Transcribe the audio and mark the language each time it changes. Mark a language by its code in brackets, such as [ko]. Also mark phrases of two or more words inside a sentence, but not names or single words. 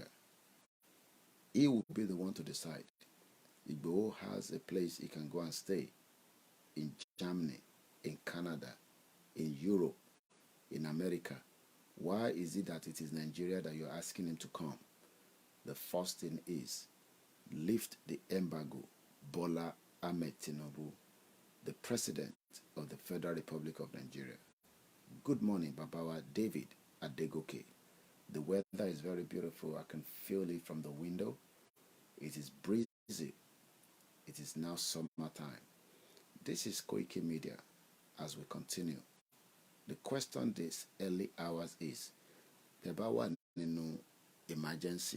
[en] He will be the one to decide. Igboho has a place he can go and stay in Germany, in Canada, in Europe, in America. Why is it that it is Nigeria that you're asking him to come? The first thing is, lift the embargo. Bola Ahmed Tinubu, the President of the Federal Republic of Nigeria. Good morning, Babawa David Adegoke. The weather is very beautiful. I can feel it from the window. It is breezy. It is now summertime. This is Koiki Media. As we continue, the question this early hours is, Babawa Ninu emergency.